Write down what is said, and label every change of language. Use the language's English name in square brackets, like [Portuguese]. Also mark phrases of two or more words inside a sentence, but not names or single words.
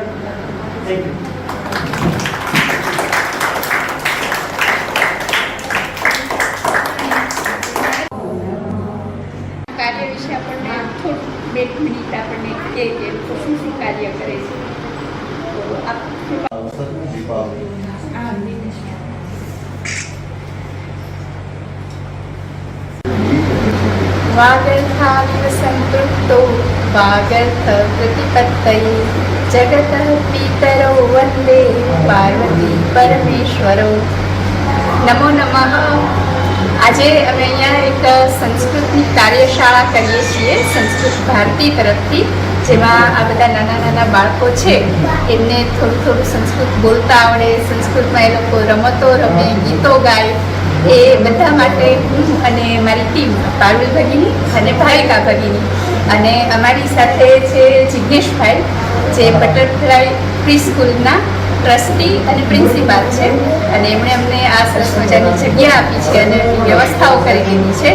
[English] Thank you. [Gujarati] કાર્ય વિશે આપણને થોડું 2 મિનિટ આપણને કહે કે શું શું કાર્ય કરે છે. તો આપ [Sanskrit] वागर्थाविव संपृक्तो वागर्थ प्रतिपत्तये जगतः पितरो वन्दे पार्वती परमेश्वरो. नमो नमः. [Gujarati] આજે અમે અહીંયા એક સંસ્કૃતની કાર્યશાળા કરીએ છીએ સંસ્કૃત ભારતી તરફથી, જેમાં આ બધા નાના નાના બાળકો છે એમને થોડું થોડું સંસ્કૃત બોલતા આવડે, સંસ્કૃતમાં એ લોકો રમતો રમે, ગીતો ગાય. એ બધા માટે હું અને મારી ટીમ પારુલ ભગીની અને ભાવિકા ભગીની અને અમારી સાથે છે જિજ્ઞેશભાઈ, જે બટરફ્લાય પ્રી સ્કૂલના ટ્રસ્ટી અને પ્રિન્સિપાલ છે અને એમણે અમને આ સરસ મજાની જગ્યા આપી છે અને એની વ્યવસ્થાઓ કરી દીધી છે.